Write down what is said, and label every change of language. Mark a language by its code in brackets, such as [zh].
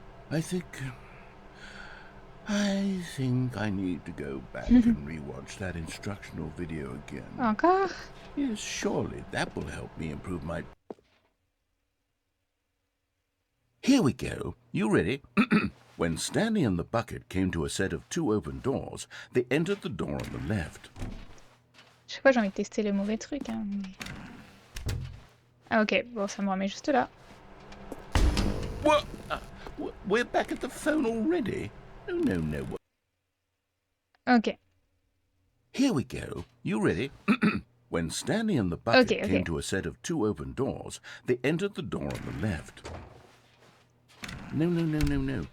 [en] I think I need to go back and rewatch that instructional video again. [fr] Encore? [en] Yes, surely that will help me improve my... Here we go. You ready? When Stanley and the bucket came to a set of 2 open doors, they entered the door on the left. [fr] Chaque fois j'ai envie de tester les mauvais trucs. Hein. Ah ok, bon ça me remet juste là. [en] What? We're back at the phone already? No. Ok. Here we go. You ready? When Stanley and the bucket came to a set of 2 open doors, they entered the door on the left. No.